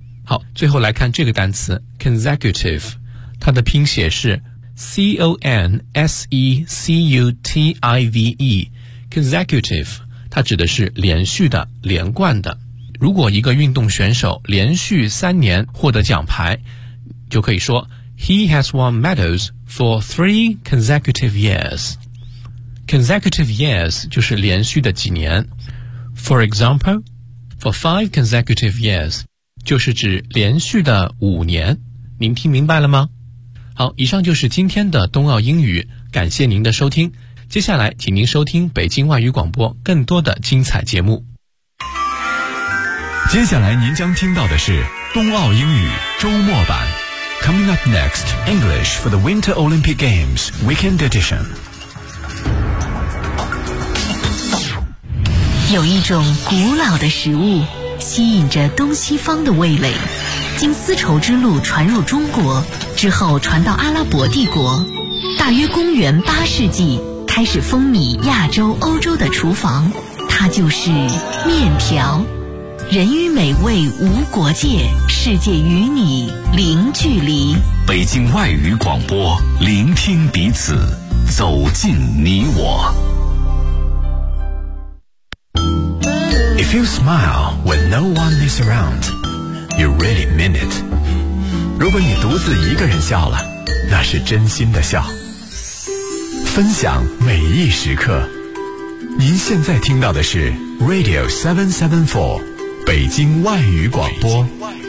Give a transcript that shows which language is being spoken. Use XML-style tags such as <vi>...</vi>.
<zh>好，最后来看这个单词 consecutive， 它的拼写是 consecutive， consecutive， 它指的是连续的、连贯的。如果一个运动选手连续三年获得奖牌，就可以说</zh> <en>He has won medals for three consecutive years.</en> <zh>Consecutive years 就是连续的几年。</zh> <en>For example, for five consecutive years</en> <zh>就是指连续的五年。您听明白了吗？好，以上就是今天的冬奥英语，感谢您的收听。接下来，请您收听北京外语广播更多的精彩节目。接下来您将听到的是冬奥英语周末版</zh> <en>Coming up next, English for the Winter Olympic Games Weekend Edition</en> <zh>有一种古老的食物吸引着东西方的味蕾经丝绸之路传入中国之后传到阿拉伯帝国大约公元八世纪开始风靡亚洲欧洲的厨房它就是面条人与美味无国界，世界与你零距离。北京外语广播，聆听彼此，走进你我。</zh> <en>If you smile when no one is around, you really mean it.</en> <zh>如果你独自一个人笑了，那是真心的笑。分享每一时刻。您现在听到的是 Radio 774。北京外语广播。</zh>